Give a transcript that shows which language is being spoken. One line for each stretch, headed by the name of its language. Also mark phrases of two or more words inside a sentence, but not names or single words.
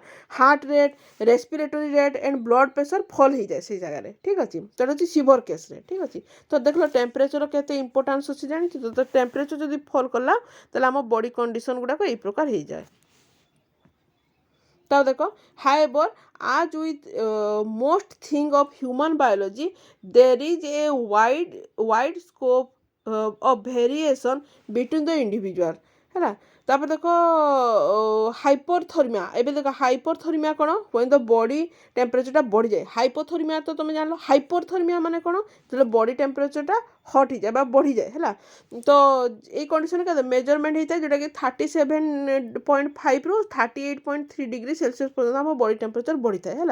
English: heart rate, respiratory rate and blood pressure fall
Odia: ହେଇଯାଏ ସେଇ ଜାଗାରେ। ଠିକ୍ ଅଛି, ସେଇଟା ହେଉଛି
English: severe case.
Odia: ଠିକ୍ ଅଛି, ତ ଦେଖିଲ ଟେମ୍ପରେଚର କେତେ ଇମ୍ପୋର୍ଟାନ୍ସ ଅଛି ଜାଣିଛୁ ତ ଟେମ୍ପରେଚର ଯଦି ଫଲ୍ କଲା ତାହେଲେ ଆମ
English: body condition
Odia: ଗୁଡ଼ାକ ଏଇ ପ୍ରକାର ହେଇଯାଏ। ତାଓ ଦେଖ
English: however as with most thing of human biology there is a wide scope of variation between the individual ହେଲା।
Odia: ତାପରେ ଦେଖ ହାଇପରଥର୍ମିଆ, ଏବେ ଦେଖ ହାଇପରଥର୍ମିଆ କ'ଣ,
English: when the body ଟେମ୍ପରେଚରଟା ବଢ଼ିଯାଏ।
Odia: ହାଇପୋଥର୍ମିଆ ତ ତୁମେ ଜାଣିଲ, ହାଇପରଥର୍ମିଆ ମାନେ କ'ଣ, ଯେତେବେଳେ
English: body temperature
Odia: ହଟ୍ ହେଇଯାଏ ବା ବଢ଼ିଯାଏ ହେଲା। ତ ଏଇ କଣ୍ଡିସନରେ କେତେ ମେଜରମେଣ୍ଟ ହେଇଥାଏ, ଯେଉଁଟାକି 37.5 ରୁ 38.3
English: degree Celsius
Odia: ପର୍ଯ୍ୟନ୍ତ ଆମ
English: body temperature
Odia: ବଢ଼ିଥାଏ ହେଲା।